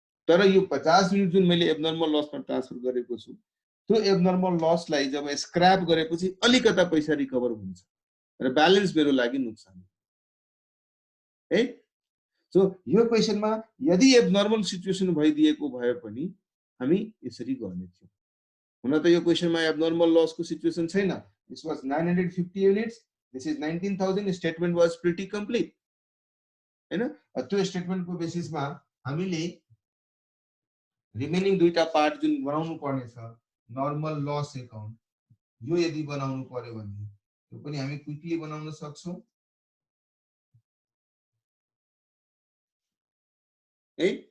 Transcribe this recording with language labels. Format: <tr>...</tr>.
<ne>तर यो 50 युनिट जुन मैले एबनर्मल लसमा ट्रान्सफर गरेको छु, त्यो एबनर्मल लसलाई जब स्क्रैप गरेपछि अलिकता पैसा रिकभर हुन्छ र ब्यालेन्स मेरो लागि नुकसान है। सो यो क्वेशनमा यदि एबनर्मल सिचुएसन भइदिएको भए पनि हामी यसरी गर्ने थियौं। हुन त यो क्वेशनमा एबनर्मल लसको सिचुएसन छैन।</ne> <en>This was 950 units, this is 19,000, statement was pretty complete हैन।</en> <ne>त्यो स्टेटमेन्टको बेसिसमा हामीले रिमेनिङ दुईटा पार्ट जुन बनाउनु पर्ने छ नर्मल लस एकाउन्ट, यो यदि बनाउनु पर्यो भने त्यो पनि हामी क्विकली बनाउन सक्छौं है।</ne>